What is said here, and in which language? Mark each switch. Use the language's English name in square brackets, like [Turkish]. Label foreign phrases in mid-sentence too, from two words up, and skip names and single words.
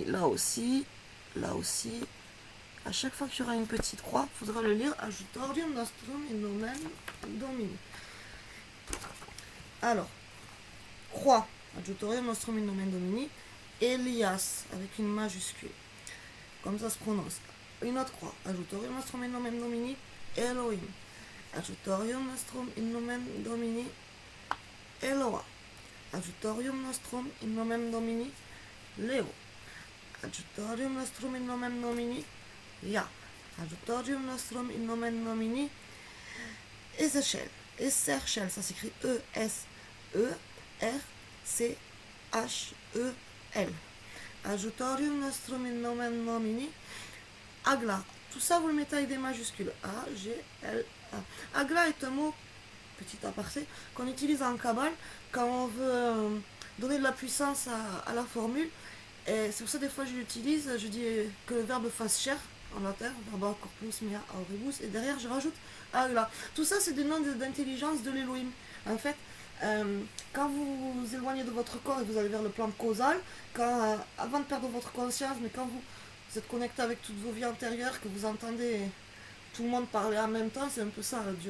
[French] Là aussi, à chaque fois qu'il y aura une petite croix, il faudra le lire [Latin] Adjutorium Nostrum in Nomen Domini. [French] Alors, croix, [Latin] Adjutorium Nostrum in Nomen Domini, [French] Elias avec une majuscule, comme ça se prononce. Une autre croix, [Latin] Adjutorium Nostrum in Nomen Domini, Elohim. Adjutorium Nostrum in Nomen Domini, Eloa. Adjutorium Nostrum in Nomen Domini, Leo. Adjutorium Nostrum in Nomen Domini, Ya. Adjutorium Nostrum in Nomen Domini, Ezechiel. [French] Ezechiel, ça s'écrit E-S-E-R-C-H-E-L. [Latin] Adjutorium Nostrum in Nomen Domini, Agla. [French] Tout ça, vous le mettez avec des majuscules. A-G-L-A. Agla est un mot, petit aparté, qu'on utilise en Kabbale quand on veut donner de la puissance à la formule. Et c'est pour ça des fois je l'utilise, je dis que le verbe fasse chair en latin, [Latin] verba corpus mea auribus, [French] et derrière je rajoute Agla. Tout ça, c'est des noms d'intelligence de l'Elohim. En fait, quand vous vous éloignez de votre corps et vous allez vers le plan causal, avant de perdre votre conscience, mais quand vous êtes connecté avec toutes vos vies antérieures, que vous entendez tout le monde parler en même temps, c'est un peu ça, Dieu.